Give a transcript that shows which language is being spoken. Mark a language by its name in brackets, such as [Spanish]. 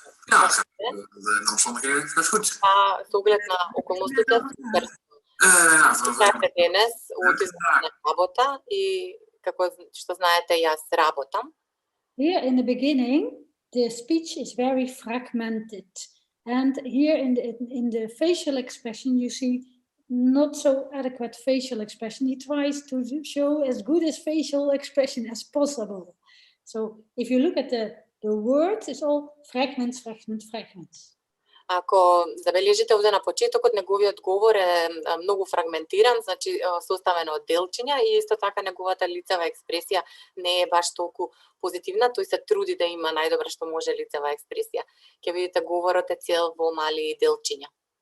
[Dutch] Ja, de omstandigheden gaat goed. [Macedonian] Со оглед на околностите, денес аутизмот на работа и како што знаете јас работам. [English] Here in the beginning, the speech is very fragmented. And here in the facial expression, you see not so adequate facial expression. He tries to show as good as facial expression as possible. So if you look at the words, it's all fragments, fragments, fragments. [Macedonian] Ако забележите овде на почетокот, неговиот говор е многу фрагментиран, значи составен од делчиња и исто така неговата лицева експресија не е баш толку позитивна, тој се труди да има најдобра што може лицева експресија. Ќе видите говорот е цел во мали делчиња.